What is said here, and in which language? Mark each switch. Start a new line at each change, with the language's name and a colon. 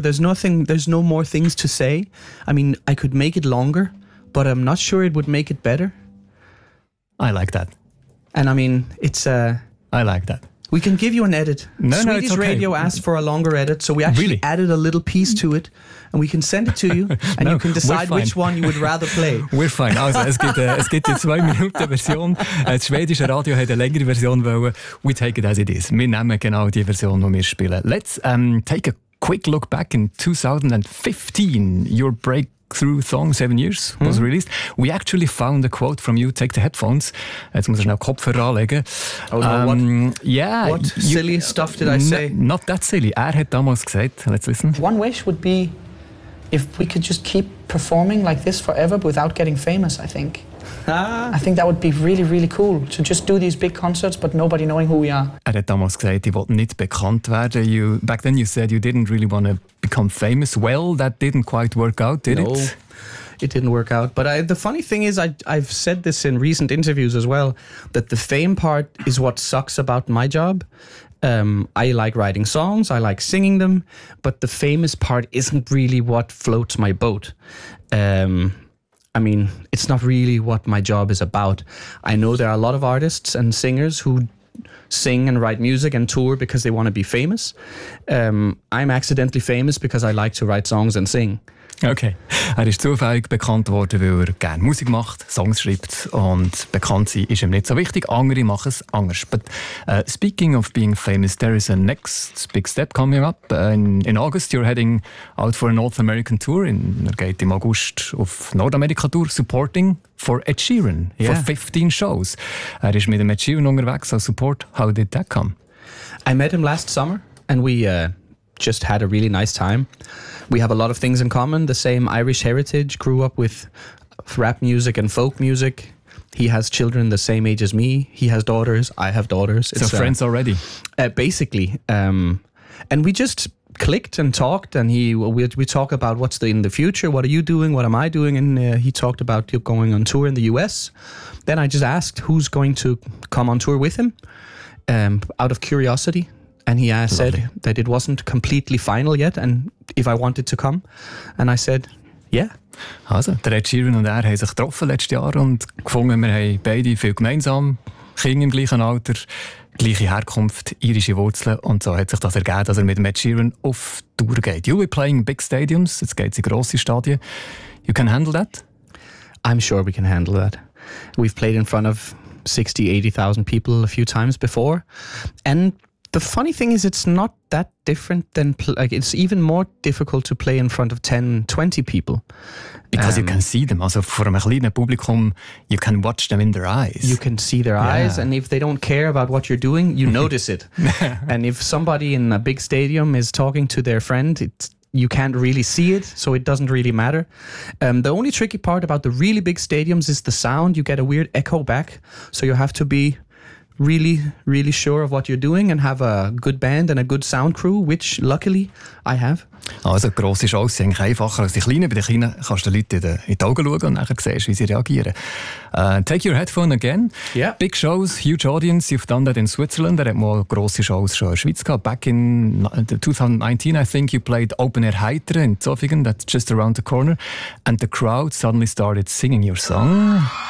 English: There's no more things to say. I mean, I could make it longer, but I'm not sure it would make it better. I like that. And I mean, it's... I like that. We can give you an edit. No, Swedish it's okay. Radio asked for a longer edit, so we actually really? Added a little piece to it, and we can send it to you, and no, you can decide which one you would rather play. We're fine.
German: Also, es gibt die 2-Minuten-Version. Das schwedische Radio hätte eine längere Version wollen.
English: We take it as it is.
German: Wir nehmen genau die Version, die wir spielen.
English: Let's take a quick look back in 2015, your break. Through Thong, 7 years, was released. We actually found a quote from you, take the headphones.
German: Jetzt muss ich schnell Kopfhörer anlegen.
English: Oh no, what? Yeah. What silly stuff did I say? Not that silly.
German: Hat damals gesagt,
English: let's listen. One wish would be if we could just keep performing like this forever without getting famous, I think. I think that would be really, really cool to just do these big concerts but nobody knowing who we are.
German: Hat damals gesagt, ich wollte nicht bekannt werden.
English: Back then you said you didn't really want to become famous. Well, that didn't quite work out, did no, it? No, it didn't work out. But the funny thing is, I've said this in recent interviews as well, that the fame part is what sucks about my job. I like writing songs, I like singing them, but the famous part isn't really what floats my boat. I mean, it's not really what my job is about. I know there are a lot of artists and singers who sing and write music and tour because they want to be famous. I'm accidentally famous because I like to write songs and sing. Okay.
German: Ist zufällig bekannt worden, weil gerne Musik macht, Songs schreibt und bekannt sein ist ihm nicht so wichtig. Andere machen es anders.
English: But speaking of being famous, there is a next big step coming up. In August you're heading out for a North American tour.
German: Er geht im August auf Nordamerika Tour,
English: supporting for Ed Sheeran, yeah. For 15 shows.
German: Er ist mit Ed Sheeran unterwegs als Support.
English: How did that come? I met him last summer and we just had a really nice time. We have a lot of things in common, the same Irish heritage, grew up with rap music and folk music. He has children the same age as me. He has daughters. I have daughters. It's so friends already. Basically. And we just clicked and talked and we talk about what's in the future. What are you doing? What am I doing? And he talked about you going on tour in the US. Then I just asked who's going to come on tour with him out of curiosity. And he said that it wasn't completely final yet and if I wanted to come. And I said, yeah.
German: Also, der Ed Sheeran und haben sich getroffen letztes Jahr und gefunden, wir haben beide viel gemeinsam, Kinder im gleichen Alter, gleiche Herkunft, irische Wurzeln. Und so hat sich das ergeben, dass mit Ed Sheeran auf Tour geht.
English: You'll be playing big stadiums,
German: jetzt geht es in grosse Stadien.
English: You can handle that? I'm sure we can handle that. We've played in front of 60, 80,000 people a few times before. And the funny thing is, it's not that different than, like, it's even more difficult to play in front of 10, 20 people. Because you can see them. Also, for a
German: kleiner Publikum,
English: you can watch them in their eyes. You can see their eyes. And if they don't care about what you're doing, you notice it. And if somebody in a big stadium is talking to their friend, you can't really see it, so it doesn't really matter. The only tricky part about the really big stadiums is the sound. You get a weird echo back, so you have to be really, really sure of what you're doing and have a good band and a good sound crew, which luckily I have.
German: Also, grosse Shows sind eigentlich einfacher als die Kleinen. Bei den Kleinen kannst du die Leute in die Augen schauen und nachher siehst, wie sie reagieren.
English: Take your headphone again. Yeah. Big Shows, huge audience. You've done that in Switzerland.
German: Er hat mal grosse Shows schon in der Schweiz gehabt.
English: Back in 2019, I think, you played Open Air Heitere in Zofingen. That's just around the corner. And the crowd suddenly started singing your song.